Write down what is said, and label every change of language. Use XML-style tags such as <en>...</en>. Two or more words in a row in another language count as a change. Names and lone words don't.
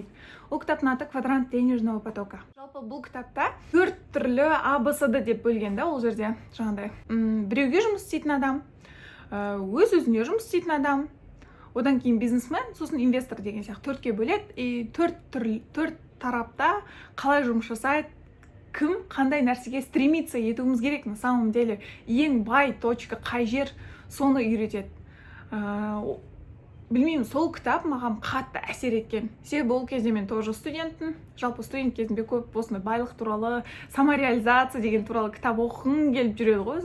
<kk>Ол кітаптың аты «Квадрант денежного потока». Жалпы бұл кітапта 4 түрлі ABCD деп бөлген да, ол жерде жаңағыдай. Біреуге жұмыс істейтін адам, өз-өзіне жұмыс істейтін адам, одан кейін бизнесмен, сосын инвестор деген сияқты 4-ке бөледі. И 4 тарапта қалай жұмыс жасайды, кім қандай нәрсеге стремиться етуіміз керек,</kk> <ru>на самом деле</ru> <kk>ең бай точка қай жер, соны үйретеді. Білмеймін, сол кітап маған қатты әсер еткен. Себебі ол кезде мен тоже студентпін. Жалпы студент кезімде көп осындай байлық туралы, самореализация деген туралы кітап оқығым келіп жүреді ғой.</kk>